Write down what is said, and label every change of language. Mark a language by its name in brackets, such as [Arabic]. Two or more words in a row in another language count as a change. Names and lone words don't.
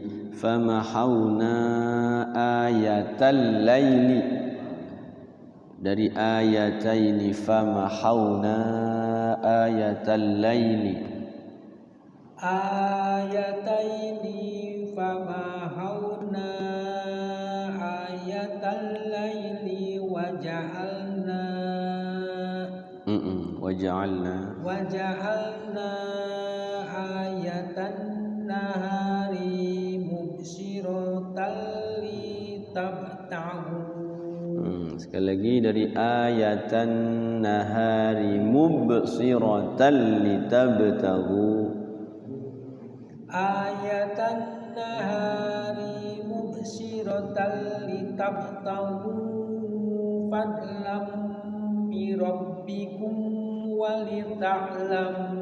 [Arabic] فمحونا آية الليل. Dari آيتين فمحونا آية الليل. Ayataini فمحونا آية الليل وجعلنا. وجعلنا آية النهار مبصرة لتبتغوا. [Indonesian] Sekali lagi dari [Arabic] آية النهار مبصرة لتبتغوا. Ayatan النهار مبصرة لتبتغوا فضلا من ربكم ولتعلموا.